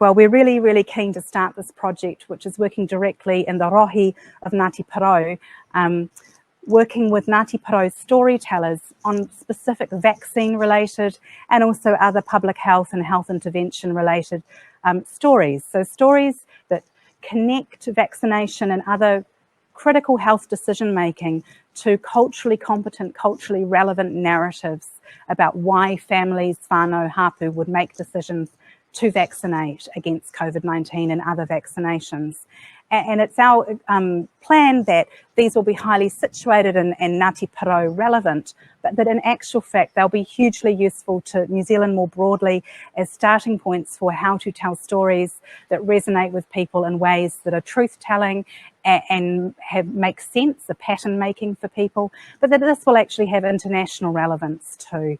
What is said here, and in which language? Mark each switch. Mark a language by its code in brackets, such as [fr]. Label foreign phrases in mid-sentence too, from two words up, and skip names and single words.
[en] Well, we're really, really keen to start this project, which is working directly in the rohi of Ngāti Porou, working with Ngāti Porou storytellers on specific vaccine-related and also other public health and health intervention-related stories. So stories that connect vaccination and other critical health decision-making to culturally competent, culturally relevant narratives about why families, [mi] whānau, hapu [en] would make decisions to vaccinate against COVID-19 and other vaccinations. And it's our plan that these will be highly situated and Ngāti Porou relevant, but that in actual fact they'll be hugely useful to New Zealand more broadly as starting points for how to tell stories that resonate with people in ways that are truth-telling and make sense, a pattern making for people, but that this will actually have international relevance too.